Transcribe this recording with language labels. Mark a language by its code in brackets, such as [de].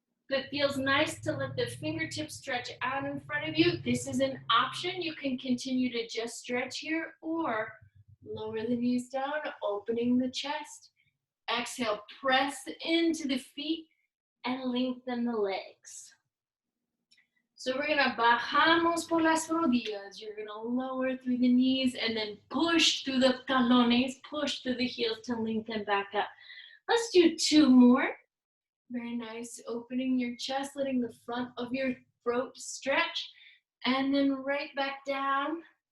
[en] If it feels nice to let the fingertips stretch out in front of you, this is an option. You can continue to just stretch here or lower the knees down, opening the chest. Exhale, press into the feet and lengthen the legs. So we're gonna [es] bajamos por las rodillas. [en] You're gonna lower through the knees and then push through the talones, push through the heels to lengthen back up. Let's do 2 more. Very nice, opening your chest, letting the front of your throat stretch, and then right back down.